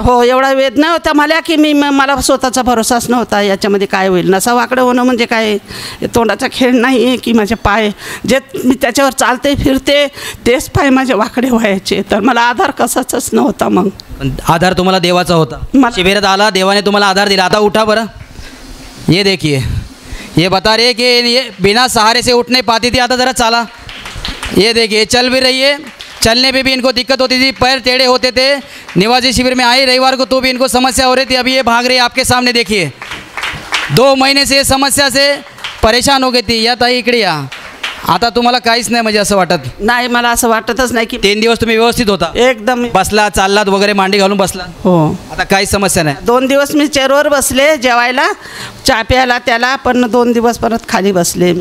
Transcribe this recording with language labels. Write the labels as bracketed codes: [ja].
[mr] हो, एवढा वेदना होत्या मला की मला स्वतःचा भरोसाच नव्हता याच्यामध्ये काय होईल। नसा वाकडं होणं म्हणजे काय तोंडाचा खेळ नाही आहे की माझे पाय जे मी त्याच्यावर चालते फिरते तेच पाय माझे वाकडे व्हायचे, तर मला आधार कसाच नव्हता। मग आधार तुम्हाला देवाचा होता, शिबिरात आला, देवाने तुम्हाला आधार दिला। आता उठा बरं। [hi] ये देखिए, ये बता रहे कि ये बिना सहारे से उठ नहीं पाती थी, [mr] आता ज़रा चाला। [hi] ये देखिए, चल भी रही है, चलने पे भी इनको दिक्कत होती थी, पैर टेढ़े होते थे। निवासी शिविर में आई रविवार को तो भी इनको समस्या हो रही थी, अभी ये भाग रही है आपके सामने। देखिए 2 महीने से समस्या से परेशान हो गई थी। [mr] या ताई इकडे या, आता तुम्हाला काहीच नाही म्हणजे असं वाटत नाही? मला असं वाटतच नाही की 3 दिवस तुम्ही व्यवस्थित होता, एकदम बसला, चाललात वगैरे, मांडी घालून बसला? हो, आता काहीच समस्या नाही। 2 दिवस मी चेअरवर बसले जेवायला, चहा प्यायला त्याला, पण 2 दिवस परत खाली बसले,